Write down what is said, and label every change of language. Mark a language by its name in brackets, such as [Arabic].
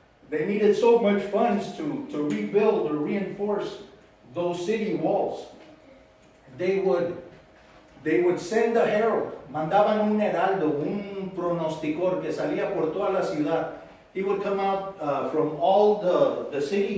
[English] They needed so much funds to rebuild or reinforce those city walls. They would send a herald. [Spanish] Mandaban un heraldo, un pronosticador que salía por toda la ciudad. [English] He would come out from all the city.